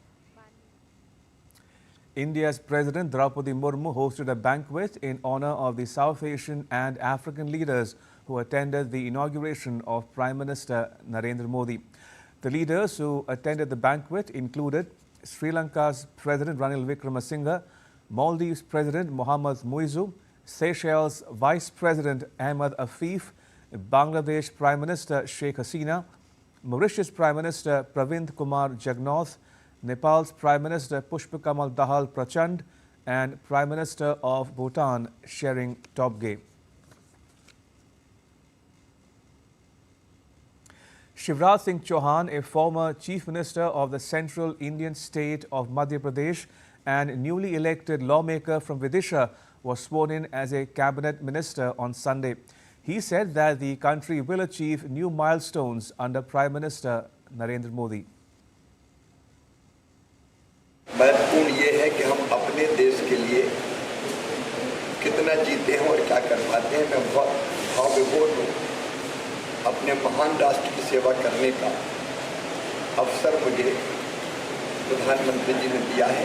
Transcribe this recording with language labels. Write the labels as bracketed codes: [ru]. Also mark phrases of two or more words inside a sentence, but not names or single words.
[en] India's President Draupadi Murmu hosted a banquet in honor of the South Asian and African leaders who attended the inauguration of Prime Minister Narendra Modi. The leaders who attended the banquet included Sri Lanka's President Ranil Wickremesinghe, Maldives President Mohammad Muizu, Seychelles Vice President Ahmed Afif, Bangladesh Prime Minister Sheikh Hasina, Mauritius Prime Minister Pravind Kumar Jugnauth, Nepal's Prime Minister Pushpa Kamal Dahal Prachand, and Prime Minister of Bhutan Shering Tobgay. Shivraj Singh Chauhan, a former Chief Minister of the Central Indian state of Madhya Pradesh and newly elected lawmaker from Vidisha, was sworn in as a cabinet minister on Sunday. He said that the country will achieve new milestones under Prime Minister Narendra Modi. [hi] महत्वपूर्ण ये है कि हम अपने देश के लिए कितना जीते हैं और क्या कर पाते हैं। मैं बहुत भावविभोर हूँ। अपने महान राष्ट्र की सेवा करने का अवसर मुझे प्रधानमंत्री जी ने दिया है।